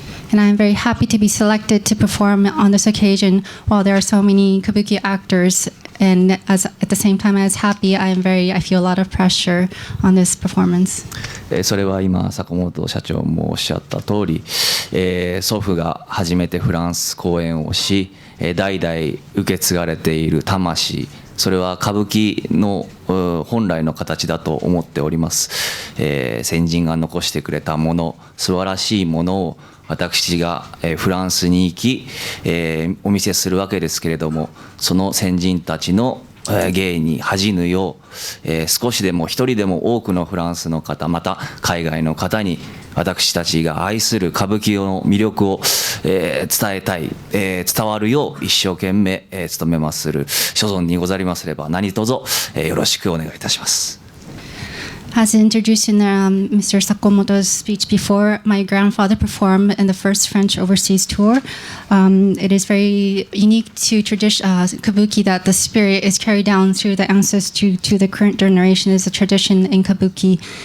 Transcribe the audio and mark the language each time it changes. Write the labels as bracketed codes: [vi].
[en] And I am very happy to be selected to perform on this occasion while there are so many kabuki actors. And at the same time as happy, I feel a lot of pressure on this performance. [ja] それは今坂本社長もおっしゃった通り、祖父が初めてフランス公演をし、代々受け継がれている魂、それは歌舞伎の本来の形だと思っております。先人が残してくれたもの、素晴らしいものを私がフランスに行き、お見せするわけですけれども、その先人たちの芸に恥じぬよう、少しでも一人でも多くのフランスの方、また海外の方に私たちが愛する歌舞伎の魅力を、伝えたい、伝わるよう一生懸命、努めまする所存にござりますれば何卒、よろしくお願いいたします。 [en] As introduced in Mr. Sakomoto's speech before, my grandfather performed in the first French overseas tour. It is very unique to kabuki that the spirit is carried down through the ancestors to the current generation is a tradition in kabuki.